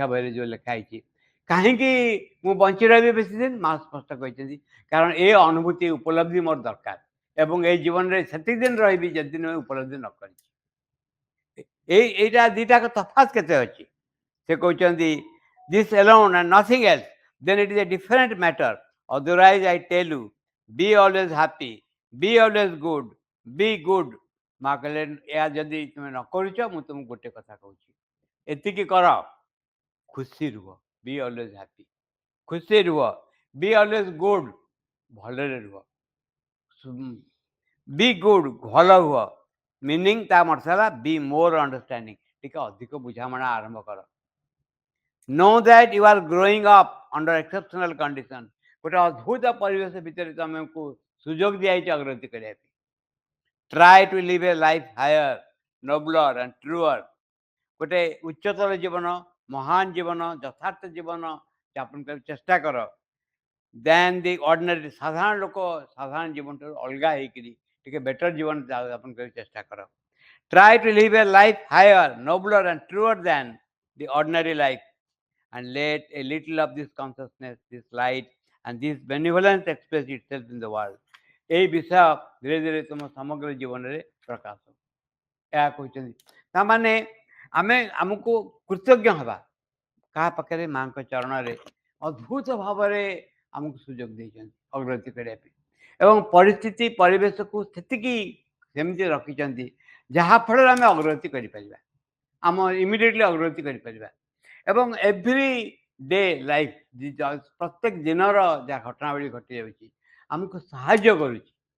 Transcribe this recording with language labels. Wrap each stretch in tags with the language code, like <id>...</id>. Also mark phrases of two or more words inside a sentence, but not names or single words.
<or>ବହିରେ ଯେଉଁ ଲେଖା ହେଇଛି କାହିଁକି ମୁଁ ବଞ୍ଚି ରହିବି ବେଶୀ ଦିନ ମା ସ୍ପଷ୍ଟ କହିଛନ୍ତି କାରଣ ଏ ଅନୁଭୂତି ଉପଲବ୍ଧି ମୋର ଦରକାର ଏବଂ ଏଇ ଜୀବନରେ ସେତିକି ଦିନ ରହିବି ଯେଦିନ ଉପଲବ୍ଧି ନ କରିଛି ଏଇଟା ଦୁଇଟାକ ତଫାତ୍ କେତେ ଅଛି ସେ କହୁଛନ୍ତି</or> <en>this alone and nothing else then it is a different matter otherwise I tell you be always happy be always be good</en> <or>ମା କହିଲେ ଏହା ଯଦି ତୁମେ ନ କରୁଛ ମୁଁ ତୁମକୁ ଗୋଟେ କଥା କହୁଛି ଏତିକି କର ଖୁସି ରୁହ</or> <en>be always happy</en> <or>ଖୁସି ରୁହ</or> <en>be always good</en> <or>ଭଲରେ ରୁହ</or> <en>be good</en> <or>ଭଲ ହୁଅ ମିନିଂ ତା ମର୍ଥ ହେଲା ବି ମୋର ଅଣ୍ଡରଷ୍ଟାଣ୍ଡିଂ ଟିକେ ଅଧିକ ବୁଝାମଣା ଆରମ୍ଭ କର</or> <en>know that you are growing up under exceptional condition</en> <or>ଗୋଟେ ଅଦ୍ଭୁତ ପରିବେଶ ଭିତରେ ତମକୁ ସୁଯୋଗ ଦିଆଯାଇଛି ଅଗ୍ରଗତି କରିବା ପାଇଁ</or> <en>try to live a life higher nobler and truer</en> <or>ଗୋଟେ ଉଚ୍ଚତର ଜୀବନ ମହାନ ଜୀବନ ଯଥାର୍ଥ ଜୀବନ ଯାପନ କରିବାକୁ ଚେଷ୍ଟା କର</or> <en>then the ordinary</en> <or>ସାଧାରଣ ଲୋକ ସାଧାରଣ ଜୀବନଠାରୁ ଅଲଗା ହେଇକିରି ଟିକେ ବେଟର ଜୀବନ ଯାପନ କରିବାକୁ ଚେଷ୍ଟା କର</or> <en>try to live a life higher nobler and truer than the ordinary life and let a little of this consciousness this light and this benevolence express itself in the world</en> <or>ଏଇ ବିଷୟ ଧୀରେ ଧୀରେ ତୁମ ସମଗ୍ର ଜୀବନରେ ପ୍ରକାଶ ଏହା କହୁଛନ୍ତି ତାମାନେ ଆମେ ଆମକୁ କୃତଜ୍ଞ ହେବା କାହା ପାଖରେ ମାଙ୍କ ଚରଣରେ ଅଦ୍ଭୁତ ଭାବରେ ଆମକୁ ସୁଯୋଗ ଦେଇଛନ୍ତି ଅଗ୍ରଗତି କରିବା ପାଇଁ ଏବଂ ପରିସ୍ଥିତି ପରିବେଶକୁ ସେତିକି ସେମିତି ରଖିଛନ୍ତି ଯାହାଫଳରେ ଆମେ ଅଗ୍ରଗତି କରିପାରିବା ଆମ ଇମିଡ଼ିଏଟଲି ଅଗ୍ରଗତି କରିପାରିବା ଏବଂ</or> <en>every day life</en> <or>ପ୍ରତ୍ୟେକ ଦିନର ଯାହା ଘଟଣାବଳୀ ଘଟି ଯାଉଛି ଆମକୁ ସାହାଯ୍ୟ କରୁଛି</or>